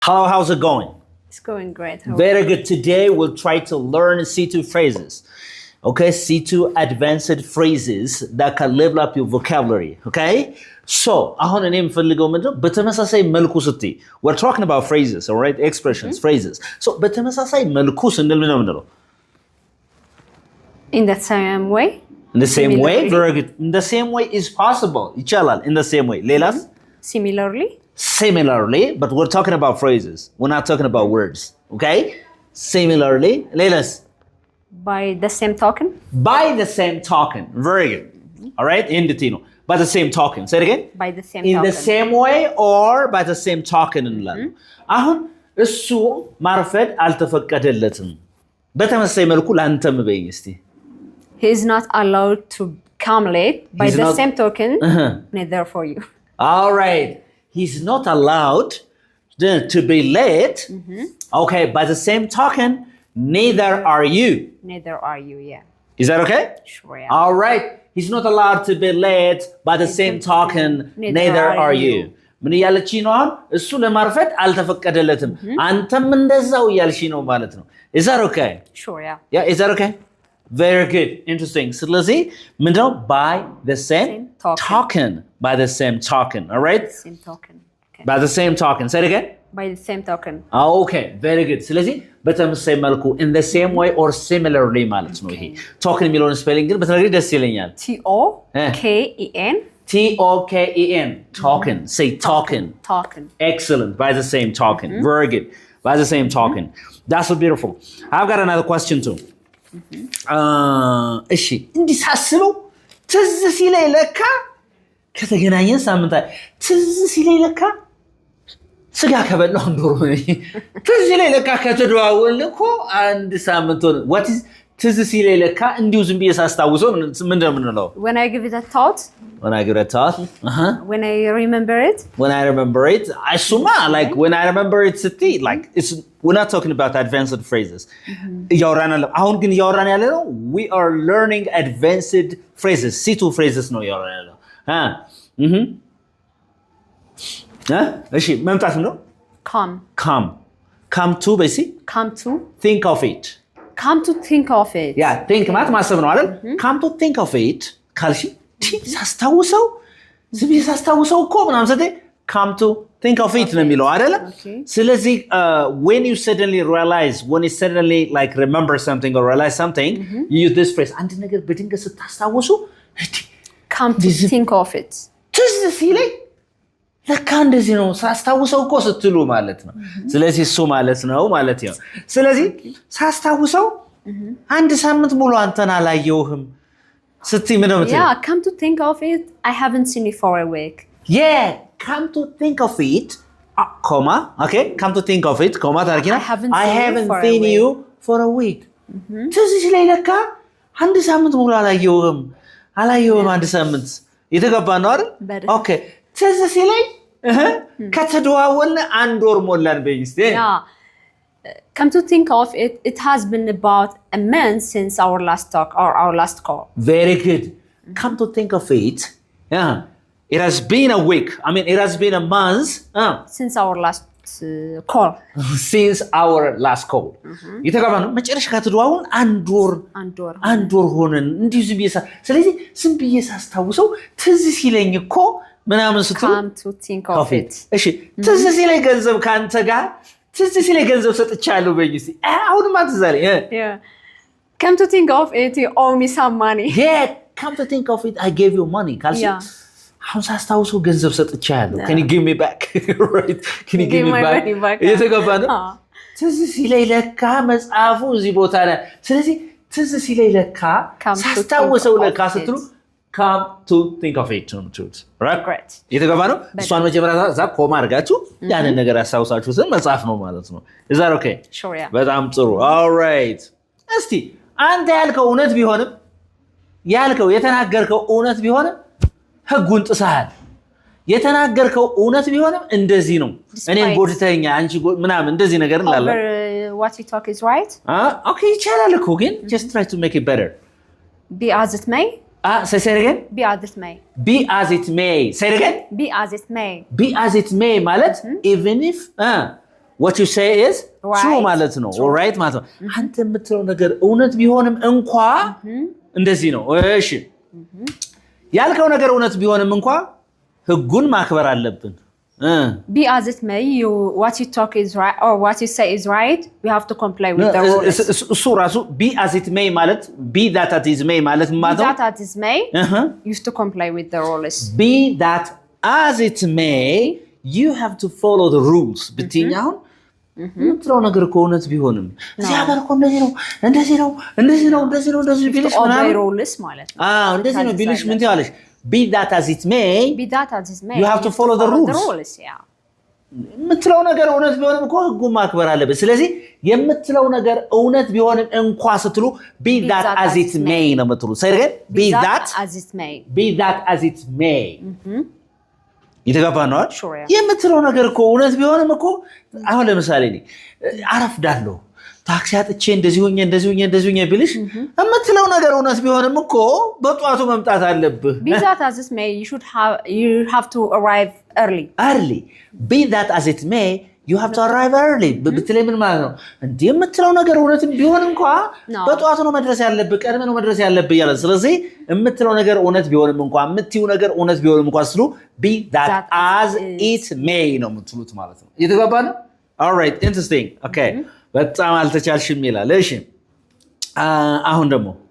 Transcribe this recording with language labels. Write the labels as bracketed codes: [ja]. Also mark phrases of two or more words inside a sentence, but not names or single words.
[en] Hello, how's it going? It's going great. Very good. Today we'll try to learn C2 phrases. Okay, C2 advanced phrases that can level up your vocabulary. Okay? So, [am] አሁን እኔ የምፈልገው ምንድነው በተመሳሳይ መልኩ ስትይ [en] we're talking about phrases, all right? Expressions, phrases. So, [am] በተመሳሳይ መልኩ ስንል ምንድነው የምንለው? [en] In the same way? In the same way? Very good. In the same way is possible. ይቻላል. In the same way. ሌላስ? Similarly? Similarly, but we're talking about phrases. We're not talking about words. Okay? Similarly. ሌላስ? By the same token? By the same token. Very good. All right? [am] እንድትይ ነው. [en] By the same token. Say it again. By the same In token. the same way or by the same token [am] እንላለን። አሁን እሱ ማርፈድ አልተፈቀደለትም። በተመሳሳይ መልኩ ላንተም በይኝ እስቲ። [en] He is not allowed to come late. By He's the not- same token, neither for you. All right. He's not allowed to be late. Okay, by the same token, neither are you. Neither are you, yeah. Is that okay? Sure, yeah. All right. He's not allowed to be late. By the same token, neither are you. [am] ምን እያለች ነው አሁን? እሱ ለማርፈድ አልተፈቀደለትም። አንተም እንደዛው እያልሽ ነው ማለት ነው። [en] Is that okay? Sure, yeah. Yeah, is that okay? Very good. Interesting. [am] ስለዚህ ምንድነው? [en] By the same token. By the same token. All right? Same token. Okay. By the same token. Say it again. By the same token. Okay, very good. [am] ስለዚህ በተመሳሳይ መልኩ [en] in the same way or similarly [am] ማለት ነው ይሄ token የሚለውን ስፔሊንግ ግን በተለይ ደስ ይለኛል። [en] T-O-K-E-N. T-O-K-E-N. Token. Say token. Token. Excellent. By the same token. Very good. By the same token. That's so beautiful. I've got another question too. [am] እሺ እንዲህ ሳስበው ትዝ ሲለኝ ለካ ከተገናኘን ሳምንታት ትዝ ሲለኝ ለካ ስጋ ከበላሁ ዶሮ ትዝ ሲለኝ ለካ ከተደዋወልን እኮ አንድ ሳምንት ሆነ። [en] what is [am] ትዝ ሲለኝ ለካ እንዲሁ ዝም ብዬ ሳስታውሰው ምንድን ነው የምንለው? [en] When I give it a thought. When I give it a thought. When I remember it. When I remember it. Asuma, like when I remember it ስትይ like it's we're not talking about advanced phrases. [am] እያወራን ያለ አሁን ግን እያወራን ያለ ነው [en] we are learning advanced phrases. C2 phrases [am] ነው እያወራን ያለው። እሺ መምጣት ነው? [en] Come. Come to basically. Come to. Think of it. Come to think of it. [am] Yeah, think ማለት ማሰብ ነው አይደል? [en] Come to think of it [am] ካልሽ ሳስታውሰው ዝም ሳስታውሰው እኮ ምናምን ስትይ [en] come to think of it [am] ነው የሚለው አይደለ? [en] ስለዚህ when you suddenly realize, when you suddenly like remember something or realize something, you use this phrase. [am] አንድ ነገር በድንገት ስታስታውሱ [en] come to think of it. [am] ትዝ ሲለኝ ለካ እንደዚህ ነው ሳስታውሰው እኮ ስትሉ ማለት ነው። ስለዚህ እሱ ማለት ነው ማለት ነው። ስለዚህ ሳስታውሰው አንድ ሳምንት ሙሉ አንተን አላየሁህም ስትይ ምን ነው የምትለው? [en] Yeah, come to think of it, I haven't seen you for a week. Yeah, come to think of it, comma, okay, come to think of it, comma ታርኪና I haven't seen you for a week. [am] ትዝ ሲለኝ ለካ አንድ ሳምንት ሙሉ አላየሁም አንድ ሳምንት የተገባ ነው አይደል? ኦኬ ትዝ ሲለኝ ከተደዋወልን አንድ ወር ሞላን በይኝ እስቲ። [en] Yeah. Come to think of it, it has been about a month since our last talk or our last call. Very good. Come to think of it, yeah, it has been a week. I mean, it has been a month Since our last call. Since our last call. [am] የተገባ ነው። መጨረሻ ከተደዋወልን አንድ ወር ሆነን እንዲሁ ዝም ብዬ ስለዚህ ዝም ብዬ ሳስታውሰው ትዝ ሲለኝ እኮ ምናምን ስትሉ [en] Come to think of it. [am] እሺ ትዝ ሲለኝ ገንዘብ ካንተ ጋር ትዝ ሲለኝ ገንዘብ ሰጥቻለሁ በይኝ እስቲ። አሁንማ ትዝ አለኝ። [en] Yeah. Come to think of it, you owe me some money. Yeah, come to think of it, I gave you money. [am] ካልሽ አሁን ሳስታውሰው ገንዘብ ሰጥቻለሁ። [en] Can you give me back? Right? Can you give me back? [am] የተገባ ነው። ትዝ ሲለኝ ለካ መጽሐፉ እዚህ ቦታ ላይ ስለዚህ ትዝ ሲለኝ ለካ ሳስታውሰው ለካ ስትሉ [en] come to think of it. Right? Great. [am] የተገባ ነው። እሷን መጀመሪያ እዛ ኮማ አድርጋችሁ ያንን ነገር ያስታውሳችሁትን መጽሐፍ ነው ማለት ነው። [en] Is that okay? Sure, yeah. [am] በጣም ጥሩ። [en] All right. [am] እስቲ አንተ ያልከው እውነት ቢሆንም የተናገርከው እውነት ቢሆንም ህጉን ጥሰሃል። የተናገርከው እውነት ቢሆንም እንደዚህ ነው እኔን ጎድተኛ አንቺ ምናምን እንደዚህ ነገር እንላለን። [en] What you talk is right? Okay, [am] ይቻላል እኮ ግን [en] just try to make it better. [am] Be as it may. [en] Say it again. Be as it may. Be as it may. Say it again. Be as it may. [am] Be as it may ማለት [en] even if what you say is true [am] ማለት ነው right ማለት ነው አንተ የምትለው ነገር እውነት ቢሆንም እንኳ እንደዚህ ነው እሺ ያልከው ነገር እውነት ቢሆንም እንኳ ህጉን ማክበር አለብን [en] be as it may what you talk is right or what you say is right we have to comply with the rules [am] እሱ ራሱ [en] be as it may [am] ማለት [en] be that as it may [am] ማለት ማለት [en] be that as it may you have to comply with the rules be that as it may you have to follow the rules [am] ብትኛው ምትለው ነገር ከሆነት ቢሆንም እዚህ ሀገር እኮ እንደዚህ ቢልሽ ምናምን rules ማለት ነው እንደዚህ ነው ቢልሽ ምን ትያለሽ [en] be that as it may you have to follow the rules [am] ምትለው ነገር እውነት ቢሆንም እኮ ህጉን ማክበር አለበት ስለዚህ የምትለው ነገር እውነት ቢሆንም እንኳን ስትሉ [en] be that as it may [am] ነው የምትሉ [en] saying be that as it may [am] ይተጋባናል የምትለው ነገር እኮ እውነት ቢሆንም እኮ አሁን ለምሳሌ እኔ አረፍዳለሁ ታክሲ አጥቼ እንደዚህ ሆኜ ቢልሽ የምትለው ነገር እውነት ቢሆንም እኮ በጧቱ መምጣት አለብህ [en] be that as it may you have to arrive early be that as it may you have to arrive early [am] በትለይ ምን ማለት ነው እንዴ የምትለው ነገር እውነት ቢሆን እንኳን በጧቱ ነው መድረስ ያለብህ ቀድመህ ነው መድረስ ያለብህ ይላል ስለዚህ የምትለው ነገር እውነት ቢሆንም እንኳን የምትዩ ነገር እውነት ቢሆንም እንኳን ስሉ [en] be that as it may [am] ነው የምትሉት ማለት ነው እየተግባባን [en] all right interesting okay [am] በጣም አልተቻልሽም ይላል እሺ አሁን ደግሞ